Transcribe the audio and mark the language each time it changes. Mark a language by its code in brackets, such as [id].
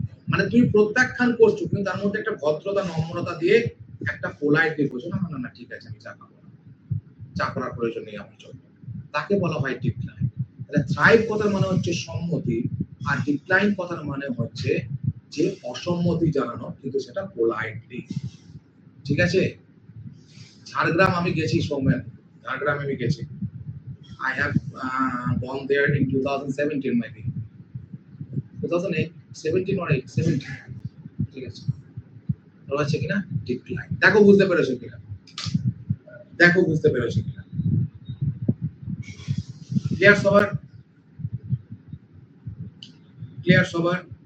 [bn] মানে তুমি প্রত্যাখ্যান করছো, কিন্তু তার মধ্যে একটা ভদ্রতা, নম্রতা দিয়ে একটা পোলাইটলি বলছো, না না না ঠিক আছে আমি চা খাবো না, চা করার প্রয়োজন নেই আমার জন্য, তাকে বলা হয় ডিক্লাইন। তাহলে থ্রাইভ কথার মানে হচ্ছে সম্মতি, আর ডিক্লাইন কথার মানে হচ্ছে যে অসম্মতি জানানো, কিন্তু সেটা পোলাইটলি। ঠিক আছে? ঝাড়গ্রাম আমি গেছি সৌমেন, ঝাড়গ্রামে আমি গেছি। [en] I have gone there in 2017 maybe, 2008, 17 or 8, 17। [bn] ঠিক আছে, বলা হচ্ছে কিনা ডিক্লাইন। দেখো বুঝতে পেরেছো কিনা, দেখো বুঝতে পেরেছো কিনা। ক্লিয়ার সবার? ক্লিয়ার সবার?